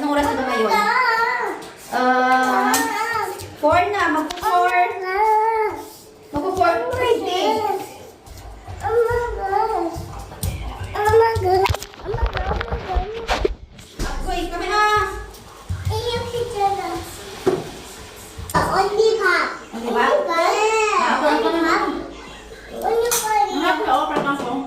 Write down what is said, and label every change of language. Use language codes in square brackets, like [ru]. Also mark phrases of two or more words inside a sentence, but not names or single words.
[tl] Anong oras na ba ngayon? 4 na, magpo-4. Magpo-4:30. Akoy, kami na. [ko] 언니 밥. [tl] Ano ba? [ko] 밥. [tl] Ako na naman. [ko] 언니 빨리. [tl] Ako na, offer ka